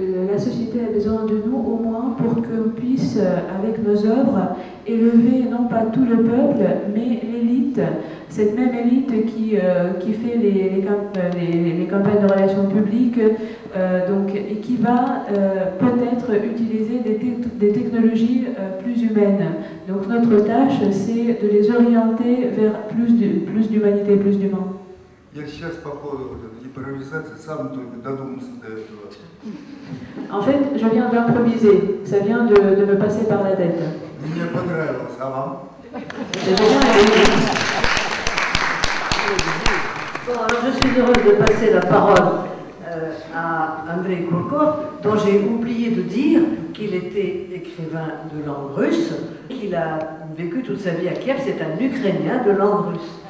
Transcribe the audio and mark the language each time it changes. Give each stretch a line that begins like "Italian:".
French: La société a besoin de nous au moins pour qu'on puisse, avec nos œuvres, élever non pas tout le peuple, mais l'élite, cette même élite qui fait les campagnes de relations publiques, donc, et qui va peut-être utiliser des technologies plus humaines. Donc notre tâche, c'est de les orienter vers plus d'humanité, plus d'humain.
Russian: Я сейчас по ходу вот этой импровизации сам только додумался до этого.
French: En fait, je viens d'improviser. Ça vient de me passer par la tête.
Russian: Мне понравилось, а вам?
French: J'ai bien aimé. Bon, alors je suis heureuse de passer la parole à Andrei Kurkov, dont j'ai oublié de dire qu'il était écrivain de langue russe, qu'il a vécu toute sa vie à Kiev, c'est un Ukrainien de langue russe.